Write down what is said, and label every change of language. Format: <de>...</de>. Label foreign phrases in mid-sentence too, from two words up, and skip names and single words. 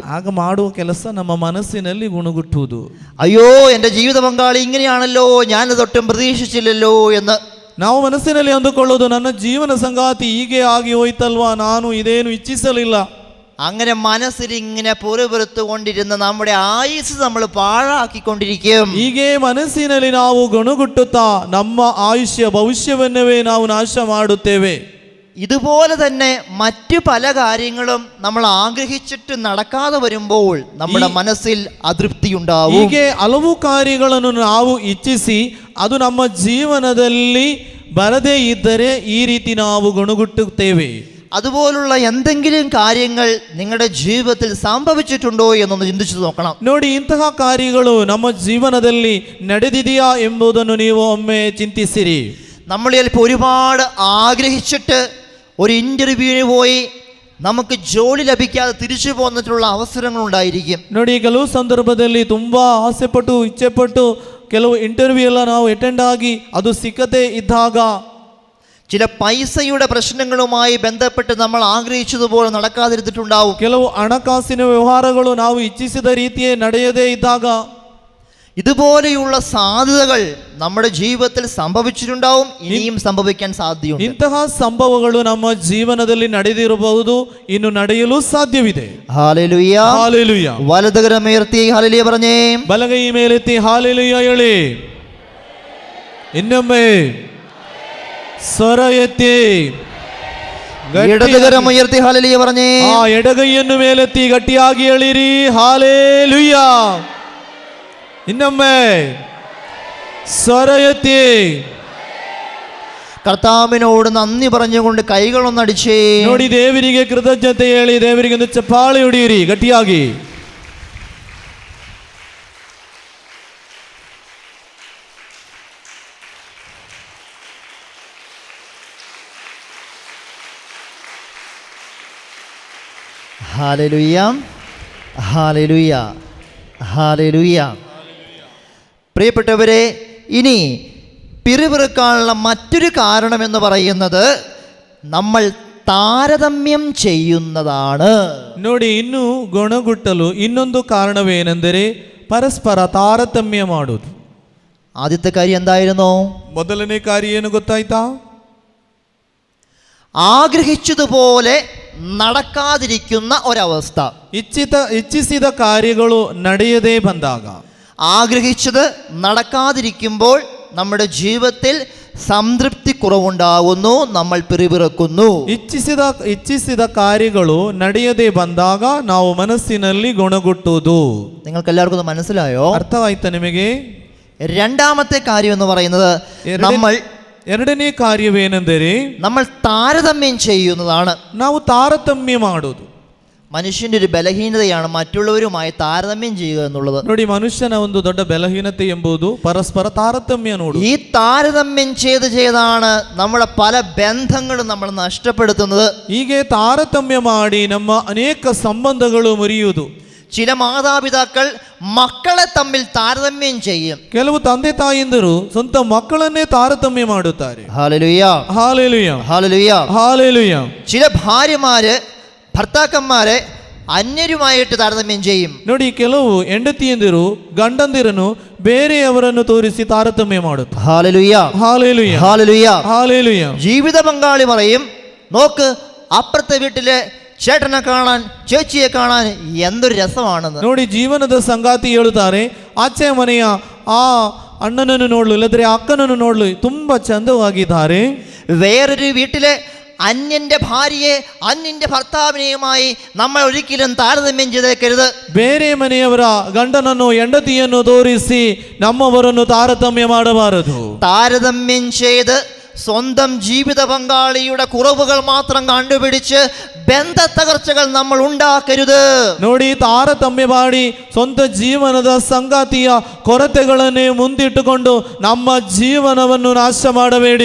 <kn>ಆಗ ಮಾಡುವ ಕೆಲಸ ನಮ್ಮ ಮನಸ್ಸಿನಲ್ಲಿ ಗುಣಗುಟ್ಟುವುದು.</kn> <ml>അയ്യോ, എൻ്റെ ജീവിത പങ്കാളി ഇങ്ങനെയാണല്ലോ, ഞാനത് ഒട്ടും പ്രതീക്ഷിച്ചില്ലല്ലോ എന്ന്</ml> <kn>ನಾವು ಮನಸ್ಸಿನಲ್ಲಿ ಅಂದುಕೊಳ್ಳೋದು, ನನ್ನ ಜೀವನ ಸಂಗಾತಿ ಹೀಗೆ ಆಗಿ ಹೋಯ್ತಲ್ವಾ, ನಾನು ಇದೇನು ಇಚ್ಛಿಸಲಿಲ್ಲ.</kn> <ml>അങ്ങനെ മനസ്സിൽ ഇങ്ങനെ പൊറുപെറുത്തുകൊണ്ടിരുന്ന നമ്മുടെ ആയുസ് നമ്മൾ പാഴാക്കിക്കൊണ്ടിരിക്കും.</ml> <kn>ಹೀಗೆ ಮನಸ್ಸಿನಲ್ಲಿ ನಾವು ಗುಣಗುಟ್ಟುತ್ತಾ ನಮ್ಮ ಆಯುಷ್ಯ, ಭವಿಷ್ಯವನ್ನೇ ನಾವು ನಾಶ ಮಾಡುತ್ತೇವೆ.</kn> <ml>ഇതുപോലെ തന്നെ മറ്റു പല കാര്യങ്ങളും നമ്മൾ ആഗ്രഹിച്ചിട്ട് നടക്കാതെ വരുമ്പോൾ നമ്മുടെ മനസ്സിൽ അതൃപ്തി ഉണ്ടാവും.</ml> <kn>ಹೀಗೆ ಹಲವು ಕಾರ್ಯಗಳನ್ನು ನಾವು ಇಚ್ಛಿಸಿ ಅದು ನಮ್ಮ ಜೀವನದಲ್ಲಿ ಬರದೇ ಇದ್ದರೆ ಈ ರೀತಿ ನಾವು ಗುಣಗುಟ್ಟುತ್ತೇವೆ.</kn> <ml>അതുപോലുള്ള എന്തെങ്കിലും കാര്യങ്ങൾ നിങ്ങളുടെ ജീവിതത്തിൽ സംഭവിച്ചിട്ടുണ്ടോ എന്നൊന്ന് ചിന്തിച്ചു നോക്കണം.</ml> <kn>ನೋಡಿ, ಇಂತಹ ಕಾರ್ಯಗಳು ನಮ್ಮ ಜೀವನದಲ್ಲಿ ನಡೆದಿದೆಯಾ ಎಂಬುದನ್ನು ನೀವು ಒಮ್ಮೆ ಚಿಂತಿಸಿರಿ.</kn> <ml>നമ്മൾ ചിലപ്പോൾ ഒരുപാട് ആഗ്രഹിച്ചിട്ട് ഒരു ഇൻ്റർവ്യൂവിന് പോയി നമുക്ക് ജോലി ലഭിക്കാതെ തിരിച്ചു പോന്നിട്ടുള്ള അവസരങ്ങളുണ്ടായിരിക്കും.</ml> <kn>ನೋಡಿ, ಕೆಲವು ಸಂದರ್ಭದಲ್ಲಿ ತುಂಬಾ ಆಸೆಪಟ್ಟು ಇಚ್ಛೆಪಟ್ಟು ಕೆಲವು ಇಂಟರ್ವ್ಯೂ ಎಲ್ಲ ನಾವು ಅಟೆಂಡ್ ಆಗಿ ಅದು ಸಿಕ್ಕದೇ ಇದ್ದಾಗ,</kn> <ml>ചില പൈസയുടെ പ്രശ്നങ്ങളുമായി ബന്ധപ്പെട്ട് നമ്മൾ ആഗ്രഹിച്ചതുപോലെ നടക്കാതിരുന്നിട്ടുണ്ടാവും.</ml> <kn>ಕೆಲವು ಹಣಕಾಸಿನ ವ್ಯವಹಾರಗಳು ನಾವು ಇಚ್ಛಿಸಿದ ರೀತಿಯೇ ನಡೆಯದೇ ಇದ್ದಾಗ,</kn> <ml>ഇതുപോലെയുള്ള സാധ്യതകൾ നമ്മുടെ ജീവിതത്തിൽ സംഭവിച്ചിട്ടുണ്ടാവും, ഇനിയും സംഭവിക്കാൻ സാധ്യതയുണ്ട്.</ml> <kn>ಇಂತಹ ಸಂಭವಗಳು ನಮ್ಮ ಜೀವನದಲ್ಲಿ ನಡೆದಿರಬಹುದು, ಇನ್ನು ನಡೆಯಲು ಸಾಧ್ಯವಿದೆ.</kn> <ml>ഹല്ലേലൂയ,</ml> <kn>ಹಾಲೆಲೂಯ.</kn> <ml>വലതുകരമുയർത്തി ഹല്ലേലൂയ പറഞ്ഞേ.</ml> <kn>ಬಲಗೈ ಮೇಲೆತ್ತಿ ಹಾಲೆಲೂಯ ಹೇಳಿ. ಇನ್ನೊಮ್ಮೆ ಸ್ವರ ಎತ್ತಿ</kn> <ml>ഇടതുകരമുയർത്തി ഹല്ലേലൂയ പറഞ്ഞേ.</ml> <kn>ಆ ಎಡಗೈಯನ್ನು ಮೇಲೆತ್ತಿ ಗಟ್ಟಿಯಾಗಿ ಹೇಳಿರಿ ಹಾಲೆಲೂಯ. ಇನ್ನೊಮ್ಮೆ ಸ್ವರ ಎತ್ತಿ</kn> <ml>കർത്താവിനോട് നന്ദി പറഞ്ഞുകൊണ്ട് കൈകളൊന്നടിച്ചേ.</ml> <kn>ನೋಡಿ, ದೇವರಿಗೆ ಕೃತಜ್ಞತೆ ಹೇಳಿ, ದೇವರಿಗೆ ಒಂದು ಚಪ್ಪಾಳೆ ಹೊಡೆಯಿರಿ ಗಟ್ಟಿಯಾಗಿ.</kn> <ml>ഹല്ലേലൂയ, ഹല്ലേലൂയ, ഹല്ലേലൂയ. പ്രിയപ്പെട്ടവരെ, ഇനി പിറുപിറുക്കാനുള്ള മറ്റൊരു കാരണം എന്ന് പറയുന്നത് നമ്മൾ താരതമ്യം ചെയ്യുന്നതാണ്.</ml> <kn>ನೋಡಿ, ಇನ್ನು ಗುಣಗುಟ್ಟಲು ಇನ್ನೊಂದು ಕಾರಣವೇನೆಂದರೆ ಪರಸ್ಪರ ತಾರತಮ್ಯ ಮಾಡುವುದು.</kn> <ml>ആദ്യത്തെ കാര്യം എന്തായിരുന്നു?</ml> <kn>ಮೊದಲನೇ ಕಾರ್ಯ ಏನು ಗೊತ್ತಾಯ್ತಾ?</kn> <ml>ആഗ്രഹിച്ചതുപോലെ നടക്കാതിരിക്കുന്ന ഒരവസ്ഥ.</ml> <kn>ಇಚ್ಛಿಸಿದ ಕಾರ್ಯಗಳು ನಡೆಯದೇ ಬಂದಾಗ,</kn> <ml>ആഗ്രഹിച്ചത് നടക്കാതിരിക്കുമ്പോൾ നമ്മുടെ ജീവിതത്തിൽ സംതൃപ്തി കുറവുണ്ടാകുന്നു, നമ്മൾ പിറുപിറുക്കുന്നു.</ml> <kn>ಇಚ್ಛಿಸಿದ ಕಾರ್ಯಗಳು ನಡೆಯದೇ ಬಂದಾಗ ನಾವು ಮನಸ್ಸಿನಲ್ಲಿ ಗುಣಗುಟ್ಟುವುದು.</kn> <ml>നിങ്ങൾക്ക് എല്ലാവർക്കും ഇത് മനസ്സിലായോ?</ml> <kn>ಅರ್ಥವಾಯ್ತಾ ನಿಮಗೆ?</kn> <ml>രണ്ടാമത്തെ കാര്യം എന്ന് പറയുന്നത്</ml> <kn>ಎರಡನೇ ಕಾರ್ಯವೇನೆಂದರೆ</kn> <ml>നമ്മൾ താരതമ്യം ചെയ്യുന്നതാണ്.</ml> <kn>ನಾವು ತಾರತಮ್ಯ ಮಾಡುವುದು.</kn> <ml>മനുഷ്യന്റെ ഒരു ബലഹീനതയാണ് മറ്റുള്ളവരുമായി താരതമ്യം ചെയ്യുക എന്നുള്ളത്.</ml> <kn>ನೋಡಿ, ಮನುಷ್ಯನ ಒಂದು ದೊಡ್ಡ ಬಲಹೀನತೆ ಎಂಬುದು ಪರಸ್ಪರ ತಾರತಮ್ಯ ನೋಡು.</kn> <ml>ഈ താരതമ്യം ചെയ്താണ് നമ്മുടെ പല ബന്ധങ്ങളും നമ്മൾ നഷ്ടപ്പെടുത്തുന്നത്.</ml> <kn>ಹೀಗೆ ತಾರತಮ್ಯ ಮಾಡಿ ನಮ್ಮ ಅನೇಕ ಸಂಬಂಧಗಳು ಮುರಿಯುವುದು.</kn> <ml>ചില മാതാപിതാക്കൾ മക്കളെ തമ്മിൽ താരതമ്യം ചെയ്യും.</ml> <kn>ಕೆಲವು ತಂದೆ ತಾಯಿಂದರು ಸ್ವಂತ ಮಕ್ಕಳನ್ನೇ ತಾರತಮ್ಯ ಮಾಡುತ್ತಾರೆ.</kn> <ml>ഹല്ലേലൂയ,</ml> <kn>ಹಾಲೆಲೂಯ,</kn> <ml>ഹല്ലേലൂയ,</ml> <kn>ಹಾಲೆಲೂಯ.</kn> <ml>ചില ഭാര്യമാര് ഭർത്താക്കന്മാരെ ಅನ್ಯರುമായിട്ട് താരതമ്യം ചെയ്യും.</ml> <kn>ನೋಡಿ, ಕೆಲವು ಹೆಂಡತಿಯಂದಿರು ಗಂಡಂದಿರನ್ನು ಬೇರೆಯವರನ್ನು ತೋರಿಸಿ ತಾರತಮ್ಯ ಮಾಡುತ್ತಾರೆ.</kn> <ml>ഹല്ലേലൂയ,</ml> <kn>ಹಾಲೆಲೂಯ,</kn> <ml>ഹല്ലേലൂയ,</ml> <kn>ಹಾಲೆಲೂಯ.</kn> <ml>ജീവിത പങ്കാളി പറയും, നോക്ക് അപ്പുറത്തെ വീട്ടിലെ ചേട്ടനെ കാണാൻ, ചേച്ചിയെ കാണാൻ എന്തൊരു രസമാണെന്ന്.</ml> <kn>ನೋಡಿ, ಜೀವನದ ಸಂಗಾತಿ ಹೇಳುತ್ತಾರೆ, ಆಚೆ ಮನೆಯ ಆ ಅಣ್ಣನನ್ನು ನೋಡಲು ಇಲ್ಲದ್ರೆ ಅಕ್ಕನನ್ನು ನೋಡಲು ತುಂಬಾ ಚಂದವಾಗಿದ್ದಾರೆ.</kn> <ml>വേറൊരു വീട്ടിലെ അന്യന്റെ ഭാര്യയെ അന്യന്റെ ഭർത്താവിനെയുമായി നമ്മൾ ഒരിക്കലും താരതമ്യം ചെയ്തേക്കരുത്.</ml> <kn>ಬೇರೆ ಮನೆಯವರ ಗಂಡನನ್ನು ಹೆಂಡತಿಯನ್ನು ತೋರಿಸಿ ನಮ್ಮವರನ್ನು ತಾರತಮ್ಯ ಮಾಡಬಾರದು.</kn> <ml>താരതമ്യം ചെയ്ത് സ്വന്തം ജീവിത പങ്കാളിയുടെ കുറവുകൾ മാത്രം കണ്ടുപിടിച്ച് ബന്ധ തകർച്ചകൾ നമ്മൾ ഉണ്ടാക്കരുത്.</ml> <kn>ನೋಡಿ, ತಾರತಮ್ಯ ಮಾಡಿ ಸ್ವಂತ ಜೀವನದ ಸಂಗಾತಿಯ ಕೊರತೆಗಳನ್ನೇ ಮುಂದಿಟ್ಟುಕೊಂಡು ನಮ್ಮ ಜೀವನವನ್ನು ನಾಶ ಮಾಡಬೇಡಿ.</kn>